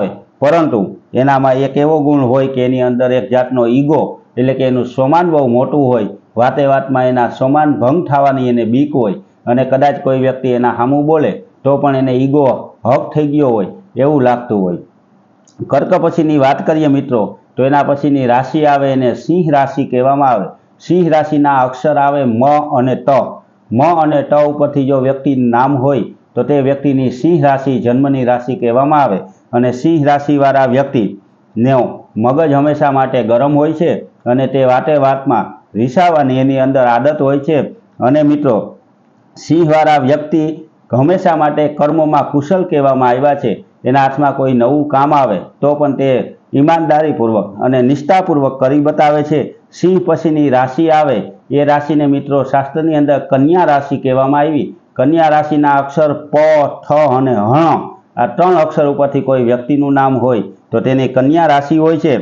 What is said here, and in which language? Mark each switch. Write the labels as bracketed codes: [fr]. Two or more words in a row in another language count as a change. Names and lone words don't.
[gu] પરંતુ એનામાં એક એવો ગુણ હોય કિ એની અંદર એક જાતનો ઈગો એટલે કે એનું સ્વમાન બહુ મોટું હોય। વાતે વાતમાં એના સ્વમાન ભંગ થવાની એને બીક હોય અને કદાચ કોઈ વ્યક્તિ એના સામું બોલે તો પણ એને ઈગો હક થઈ ગયો હોય એવું લાગતું હોય। કર્ક પછીની વાત કરીએ મિત્રો તો એના પછીની રાશિ આવે એને સિંહ રાશિ કહેવામાં આવે। સિંહ રાશિના અક્ષર આવે મ અને ત। મ અને ત ઉપરથી જો વ્યક્તિ નામ હોય તો તે વ્યક્તિની સિંહ રાશિ જન્મની રાશિ કહેવામાં આવે। અને સિંહ રાશિવાળા વ્યક્તિ નો મગજ હમેશા માટે ગરમ હોય છે અને તે વાતે વાતમાં રીસાવાની એની અંદર આદત હોય છે। અને મિત્રો સિંહવાળા વ્યક્તિ હમેશા માટે કર્મમાં કુશળ કહેવામાં આવ્યા છે એના હાથમાં કોઈ નવું કામ આવે તો પણ તે ઈમાનદારીપૂર્વક અને નિષ્ઠાપૂર્વક કરી બતાવે છે. સિંહ પછીની રાશિ આવે એ રાશિને મિત્રો શાસ્ત્રની અંદર કન્યા રાશિ કહેવામાં આવી. કન્યા રાશિના અક્ષર પ, ઠ અને હણ, આ 3 અક્ષર ઉપરથી કોઈ વ્યક્તિનું નામ હોય તો તેને કન્યા રાશિ હોય છે.